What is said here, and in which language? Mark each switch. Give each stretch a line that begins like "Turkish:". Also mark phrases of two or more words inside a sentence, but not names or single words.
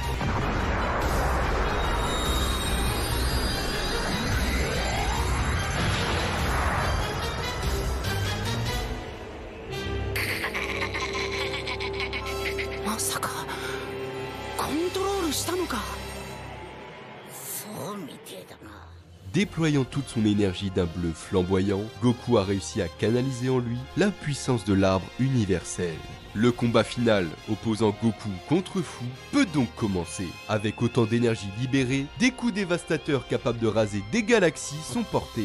Japanese: まさかコントロールしたのか。そうみてえだな。
French: Déployant toute son énergie d'un bleu flamboyant, Goku a réussi à canaliser en lui la puissance de l'arbre universel. Le combat final opposant Goku contre Fu peut donc commencer. Avec autant d'énergie libérée, des coups dévastateurs capables de raser des galaxies sont portés.